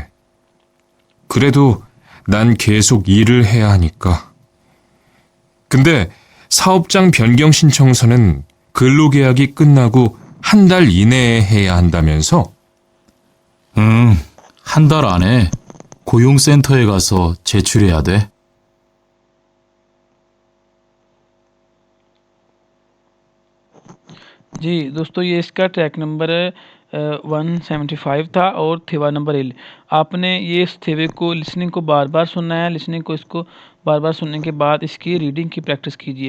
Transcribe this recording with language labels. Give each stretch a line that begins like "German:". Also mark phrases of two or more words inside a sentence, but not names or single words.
Korean: 그래도 난 계속 일을 해야 하니까. 근데 사업장 변경 신청서는 근로계약이 끝나고 한 달 이내에 해야 한다면서? 응, 한 달 안에 고용센터에 가서 제출해야 돼.
Urdu: جی دوستو یہ اس کا
English: track number
Urdu: 175 تھا اور تھیوا نمبر 1. آپ نے یہ اس تھیوے کو لسننگ کو بار بار سننا ہے. لسننگ کو اس کو بار بار سننے کے بعد اس کی ریڈنگ کی پریکٹس کیجیے.